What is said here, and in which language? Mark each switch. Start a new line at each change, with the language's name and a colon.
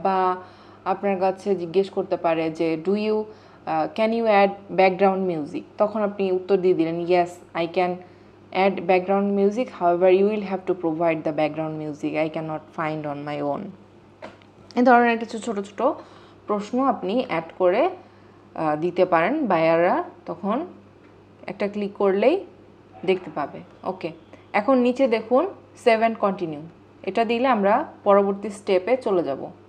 Bangla: বা আপনার কাছে জিজ্ঞেস করতে পারে যে
English: do you can you add background music,
Bangla: তখন আপনি উত্তর দিয়ে দিলেন
English: Yes I can add background music, however you will have to provide the background music, I cannot find on my own।
Bangla: এই ধরনের কিছু ছোট ছোট প্রশ্ন আপনি অ্যাড করে দিতে পারেন, বায়াররা তখন একটা ক্লিক করলেই দেখতে পাবে। ওকে, এখন নিচে দেখুন সেভ অ্যান্ড কন্টিনিউ, এটা দিলে আমরা পরবর্তী স্টেপে চলে যাব।